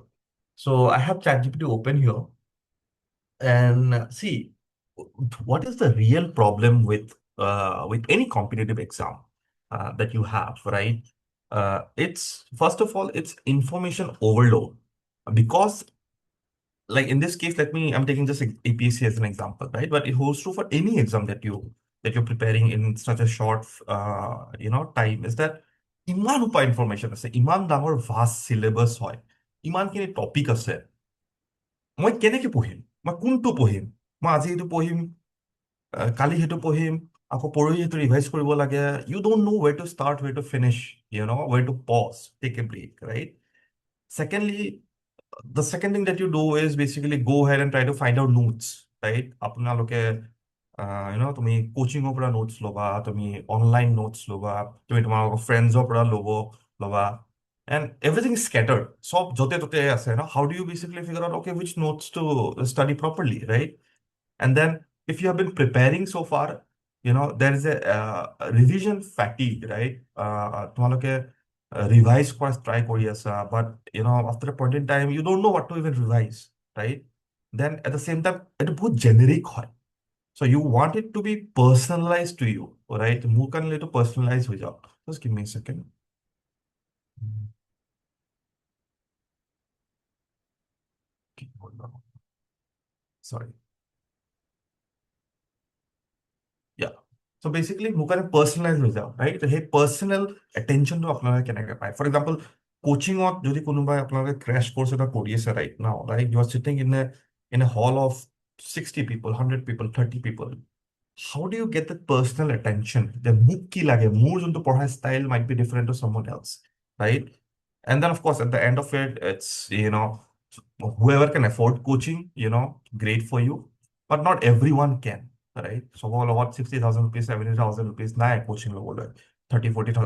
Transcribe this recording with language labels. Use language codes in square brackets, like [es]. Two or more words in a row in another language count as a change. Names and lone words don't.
[en] So I have ChatGPT open here, and see, what is the real problem with any competitive exam that you have, right? It's first of all, it's information overload because, like in this case, I'm taking just APSC as an example, right? But it holds true for any exam that you're preparing in such a short time. Is that [as] ইমান সোপা ইনফৰমেশ্যন আছে, ইমান ডাঙৰ [en] vast syllabus [as] হয়, ইমানখিনি টপিক আছে, মই কেনেকে পঢ়িম, মই কোনটো পঢ়িম, মই আজি এইটো পঢ়িম, কালি সেইটো পঢ়িম, আকৌ পৰহি সেইটো ৰিভাইজ কৰিব লাগে, [en] You don't know where to start, where to finish, where to pause, take a break, right? Secondly, the second thing that you do is basically go ahead and try to find out notes, right? [as] আপোনালোকে তুমি কোচিঙৰ পৰা নোটছ ল'বা, তুমি [en] online notes [as] ল'বা, তুমি তোমালোকৰ ফ্ৰেণ্ডছৰ পৰা ল'বা, [en] and everything is scattered. [as] চব য'তে ত'তে আছে, [en] how do you basically figure out, okay, which notes to study properly, right? And then if you have been preparing so far, there is a revision fatigue, right? [as] তোমালোকে revise কৰা try কৰি আছা, [en] but after a point in time, you don't know what to even revise, right? Then at the same time, [as] এটা বহুত generic হয়. [en] So you want it to be personalized to you, right? [as] মোৰ কাৰণে এইটো personalized হৈ যাওক. [en] Just give me a second. Okay, hold on. Sorry. Yeah. So basically, [as] মোৰ কাৰণে personalized হৈ যাওক, right? সেই [en] personal attention [as] টো আপোনালোকে কেনেকৈ পায়? [en] For example, [as] কোচিঙত যদি কোনোবাই আপোনালোকে [en] crash course [as] এটা কৰি আছে [en] right now, right? You are sitting in a hall of 60 people, 100 people, 30 people. How do you get that personal attention? The [as] মোক কি লাগে? মোৰ যোনটো পঢ়া [en] style might be different to someone else, right? And then, of course, at the end of it, it's, whoever can afford coaching, great for you. But not everyone can, right? So, what 60,000 rupees, 70,000 rupees, nah, coaching level, 30, 40,000.